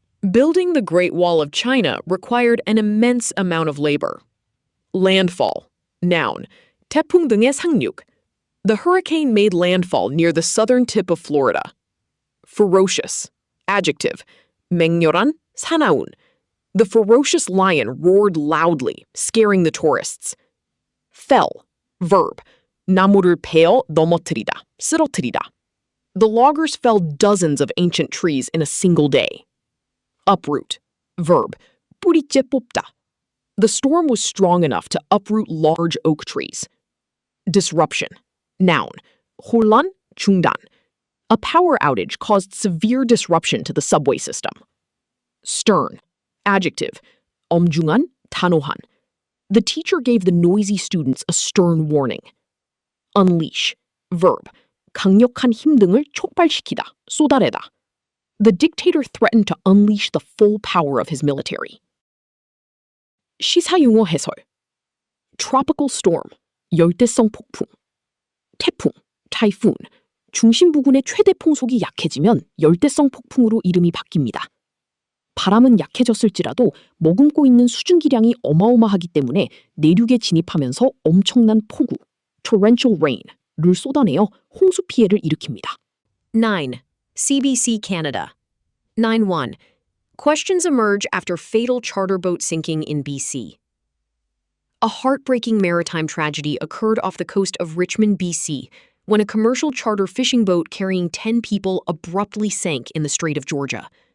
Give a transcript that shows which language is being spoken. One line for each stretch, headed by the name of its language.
English: Building the Great Wall of China required an immense amount of labor. Landfall. Noun.
Korean: 태풍 등의 상륙.
English: The hurricane made landfall near the southern tip of Florida. Ferocious. Adjective.
Korean: 맹렬한, 사나운.
English: The ferocious lion roared loudly, scaring the tourists. Fell. Verb.
Korean: 나무를 베어 넘어뜨리다, 쓰러뜨리다.
English: The loggers fell dozens of ancient trees in a single day. Uproot. Verb.
Korean: 뿌리째 뽑다.
English: The storm was strong enough to uproot large oak trees. Disruption. Noun.
Korean: 혼란, 중단.
English: A power outage caused severe disruption to the subway system. Stern. Adjective.
Korean: 엄중한, 단호한.
English: The teacher gave the noisy students a stern warning. Unleash. Verb.
Korean: 강력한 힘 등을 촉발시키다, 쏟아내다.
English: The dictator threatened to unleash the full power of his military.
Korean: 시사용어 해설.
English: Tropical storm,
Korean: 열대성 폭풍. 태풍, typhoon, 중심 부근의 최대 풍속이 약해지면 열대성 폭풍으로 이름이 바뀝니다. 바람은 약해졌을지라도 머금고 있는 수증기량이 어마어마하기 때문에 내륙에 진입하면서 엄청난 폭우,
English: torrential rain
Korean: 를 쏟아내어 홍수 피해를 일으킵니다.
English: 9. CBC Canada. 9.1. Questions emerge after fatal charter boat sinking in BC. A heartbreaking maritime tragedy occurred off the coast of Richmond, BC, when a commercial charter fishing boat carrying 10 people abruptly sank in the Strait of Georgia.